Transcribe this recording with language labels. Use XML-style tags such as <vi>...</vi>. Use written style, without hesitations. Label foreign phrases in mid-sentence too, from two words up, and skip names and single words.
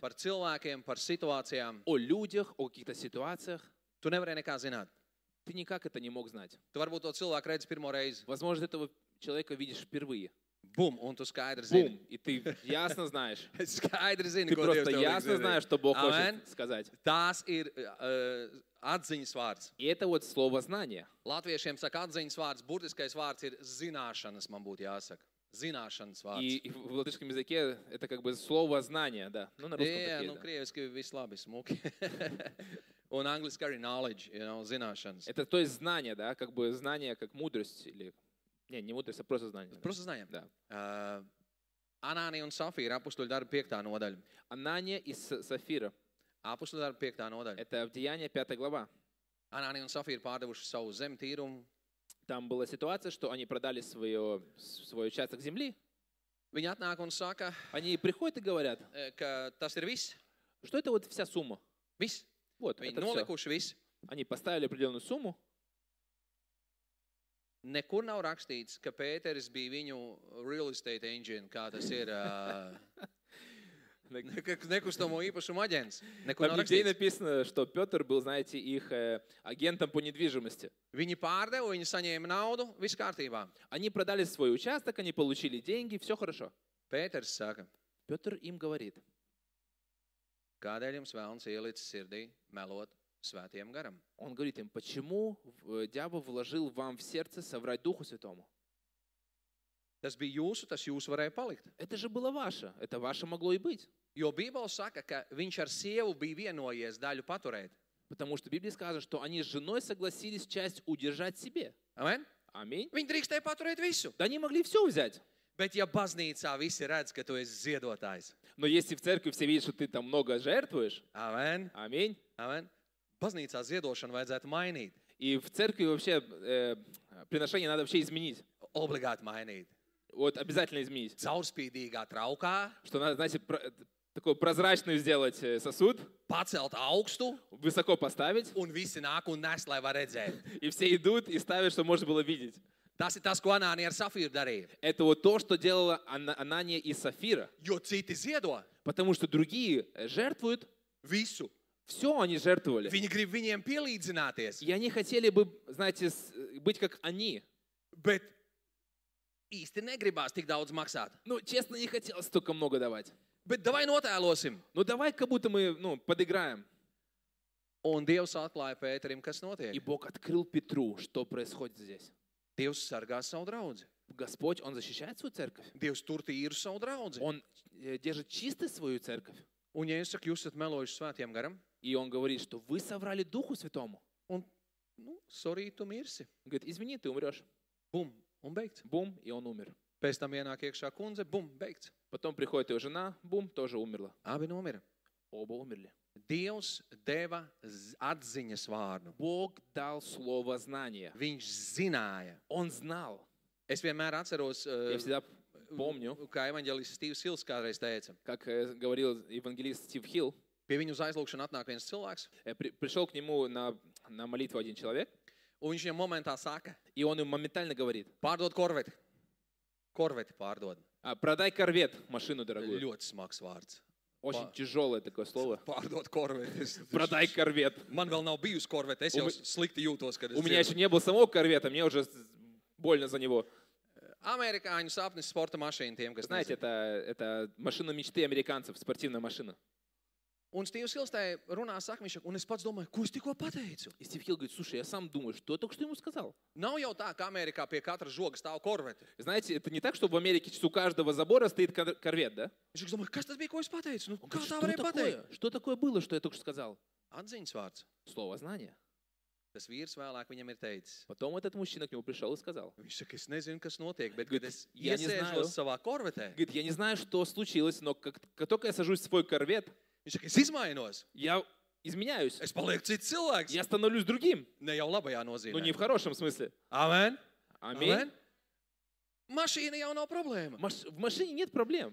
<lv>Par cilvēkiem, par situācijām.</lv> <ru>О людях, о каких-то ситуациях.</ru> <lv>Tu nevarēji nekā zināt.</lv> <ru>Ты никак это не мог знать.</ru> <lv>Tu varbūt to cilvēku redzi pirmo reizi.</lv> <ru>Возможно, этого человека видишь впервые.</ru> <lv>Bum, un tu skaidri zini.</lv> <ru>Бум! И ты ясно знаешь.</ru> <lv>Skaidri zini,</lv> <ru>Ты</ru> <lv>ko Dievs</lv> <ru>просто</ru> <lv>tev</lv> <ru>ясно</ru> <lv>liek</lv> <ru>знаешь,</ru> <lv>zināt.</lv> <ru>что Бог</ru> <lv>Amen.</lv> <ru>хочет сказать.</ru> <lv>Tās ir atziņas vārds.</lv> <ru>И это вот слово знание.</ru> <lv>Latviešiem saka atziņas vārds, burtiskais vārds ir zināšanas, man būtu jāsaka. Zināšanas vārds.</lv> <ru>И в латышском языке это как бы слово знание, да. Ну, на русском</ru> <lv>Jā,</lv> <ru>такие,</ru> <lv>nu,</lv> <ru>да.</ru> <lv>krieviski viss labi, smuki. Un angliski arī knowledge, zināšanas.</lv> <ru>Это то есть знание, да, как бы знание, как мудрость или... Не мудрость, а просто знание. Просто знаем. Да.</ru> <lv>Anānija un Safīra, apustuļu darba 5. nodaļa.</lv> <ru>Анания и Сафира.</ru> <lv>Apustuļu darba 5. nodaļa.</lv> <ru>Это в Деянии 5 глава.</ru> <lv>Anānija un Safīra pārdevuši savu zemi tīrumu.</lv> <ru>Там была ситуация, что они продали свой участок земли.</ru> <lv>Viņi atnāk un saka,</lv> <ru>Они приходят и говорят,</ru> <lv>ka tas ir viss.</lv> <ru>что это вот вся сумма.</ru> <lv>Viss.</lv> <ru>Вот,</ru> <lv>Viņi</lv> <ru>это всё.</ru> <lv>nolikuši viss.</lv> <ru>Они поставили определенную сумму.</ru> <lv>Nekur nav rakstīts, ka Pēteris bija viņu</lv> <en>real estate agent,</en> <lv>kā tas ir nekustamo īpašumu aģents. Nekur</lv> <ru>Там</ru> <lv>nav</lv> <ru>нигде не</ru> <lv>rakstīts.</lv> <ru>написано, что Петр был, знаете, их агентом по недвижимости.</ru> <lv>Viņi pārdeva, viņi saņēma naudu, viss kārtībā.</lv> <ru>Они продали свой участок, они получили деньги, все хорошо.</ru> <lv>Pēters saka,</lv> <ru>Петр им говорит,</ru> <lv>kādēļ jums vēlns ielicis sirdī melot svētiem garam?</lv> <ru>он говорит им, почему дьявол вложил вам в сердце соврать Духу Святому?</ru> <lv>Tas bija jūsu, tas jūs varēja palikt.</lv> <ru>Это же было ваше, это ваше могло и быть.</ru> <lv>Jo Bībele saka, ka viņš ar sievu bija vienojies daļu paturēt.</lv> <ru>Потому что в Библии сказано, что они с женой согласились часть удержать себе.</ru> <lv>Amen?</lv> <ru>Аминь.</ru> <lv>Viņi drīkstēja paturēt visu.</lv> <ru>Да они могли все взять.</ru> <lv>Bet ja baznīcā visi redz, ka tu esi ziedotājs.</lv> <ru>Но если в церкви все видят, что ты там много жертвуешь,</ru> <lv>Amen?</lv> <ru>аминь.</ru> <lv>Amen? Baznīcā ziedošanu vajadzētu mainīt.</lv> <ru>И в церкви вообще приношение надо вообще изменить.</ru> <lv>Obligāti mainīt.</lv> <ru>Вот обязательно изменить.</ru> <lv>Caurspīdīgā traukā,</lv> <ru>Что надо, знаете, такой прозрачный сделать сосуд,</ru> <lv>pacelt augstu</lv> <ru>высоко поставить,</ru> <lv>un visi nāk un nes, lai var redzēt.</lv> <ru>и все идут и ставят, чтобы можно было видеть.</ru> <lv>Tas ir tas, ko Anānija ar Safīru darīja.</lv> <ru>Это вот то, что делала Анания и Сафира.</ru> <lv>Jo citi ziedo</lv> <ru>Потому что другие жертвуют,</ru> <lv>visu.</lv> <ru>все они жертвовали.</ru> <lv>Viņi grib viņiem pielīdzināties,</lv> <ru>И они хотели бы, знаете, быть как они.</ru> <lv>bet īsti negribās tik daudz maksāt.</lv> <ru>Ну, честно, не хотелось столько много давать.</ru> <lv>Bet davai notēlosim.</lv> <ru>Ну, давай как будто мы, подыграем.</ru> <lv>Un Dievs atklāja Pēterim, kas</lv> <ru>И</ru> <lv>notiek.</lv> <ru>Бог открыл Петру, что происходит здесь.</ru> <lv>Dievs sargā savu draudzi.</lv> <ru>Господь, Он защищает свою церковь.</ru> <lv>Dievs tur tīru savu draudzi.</lv> <ru>Он держит чистой свою церковь.</ru> <lv>Un ja es saku, jūs esat melojuši svētiem garam,</lv> <ru>И Он говорит, что вы соврали Духу Святому.</ru> <lv>un, sorry, tu mirsi.</lv> <ru>Говорит, извини, ты умрешь.</ru> <lv>Bum, un beigts.</lv> <ru>Бум, и он умер.</ru> <lv>Pēc tam ienāk iekšā kundze, bum, beigts.</lv> <ru>Потом приходит его жена, бум, тоже умерла.</ru> <lv>Abi nomira.</lv> <ru>Оба умерли.</ru> <lv>Dievs deva atziņas vārdu.</lv> <ru>Бог дал слово знания.</ru> <lv>Viņš zināja.</lv> <ru>Он знал.</ru> <lv>Es vienmēr atceros,</lv> <ru>Я всегда помню,</ru> <lv>kā evaņģēlists Stīvs Hils kādreiz teica.</lv> <ru>как говорил евангелист Стив Хилл,</ru> <lv>Pie viņu uz aizlūgšanu atnāk viens cilvēks,</lv> <ru>пришел к нему на молитву один человек,</ru> <lv>un viņš viņam momentā saka,</lv> <ru>и он ему моментально говорит,</ru> <lv>pārdod korveti. Korveti pārdod.</lv> <ru>продай корвет, машину дорогую.</ru> <lv>Ļoti smags vārds.</lv> <ru>Очень тяжелое такое слово.</ru> <lv>Pārdod korveti.</lv> <ru>Продай корвет.</ru> <lv>Man vēl nav bijusi korvete. Es jau slikti jūtos, kad es</lv> <ru>У меня еще не было самого корвета, мне уже больно за него.</ru> <lv>Amerikāņu sapnis sporta mašīna tiem, kas</lv> <ru>Знаете, это машина мечты американцев, спортивная машина.</ru> <lv>Un Stīvs Hils tai runā, saka, viņš saka, un es pats domāju, ko es tikko pateicu?</lv> <ru>И Стив Хилл говорит, слушай, я сам думаю, что я только что ему сказал.</ru> <lv>Nav jau tā, ka Amerikā pie katra žoga stāv korvete.</lv> <ru>Знаете, это не так, что в Америке у каждого забора стоит корвет, да?</ru> <lv>Viņš domā, kas tas bija, ko es pateicu? Nu,</lv> <ru>Он</ru> <lv>kā</lv> <ru>говорит,</ru> <lv>tā</lv> <ru>что</ru> <lv>varēja pateikt?</lv> <ru>такое? Что такое было, что я только что сказал?</ru> <lv>Atziņas vārds.</lv> <ru>Слово знания.</ru> <lv>Tas vīrs vēlāk viņam ir teicis.</lv> <ru>Потом этот мужчина к нему пришел и сказал.</ru> <lv>Viņš saka, es nezinu, kas notiek, bet,</lv> <ru>Говорит,</ru> <lv>kad es</lv> <ru>я не знаю.</ru> <lv>iesēžos savā korvetē,</lv> <ru>Говорит, я не знаю, что случилось, но как только я сажусь в свой корвет,</ru> <lv>viņš saka, es izmainos.</lv> <ru>я изменяюсь.</ru> <lv>Es palieku cits cilvēks.</lv> <ru>Я становлюсь другим.</ru> <lv>Ne jau labajā</lv> <ru>Но</ru> <lv>nozīmē.</lv> <ru>не в хорошем смысле.</ru> <lv>Amen.</lv> <ru>Аминь.</ru> <lv>Amen. Mašīna jau nav problēma.</lv> <ru>В машине нет проблем.</ru>